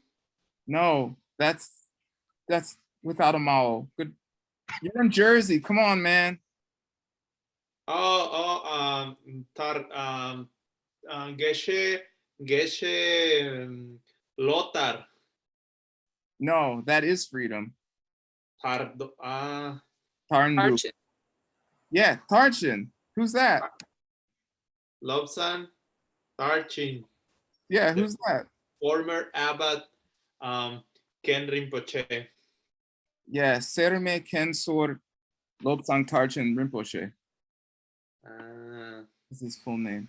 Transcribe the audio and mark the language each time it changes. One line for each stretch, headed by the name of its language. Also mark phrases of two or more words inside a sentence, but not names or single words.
English: No, that's without a mao. Good. You're in Jersey. Come on, man. Tar, Geshe, Lotar. No, that is freedom. Tardo, Tarndu. Tarchin. Yeah, Tarchin. Who's that? Lobsan, Tarchin. Yeah, who's that? Former abbot, Ken Rinpoche. Yeah, Serme Kensor Lobsang Tarchin Rinpoche. Is his full name.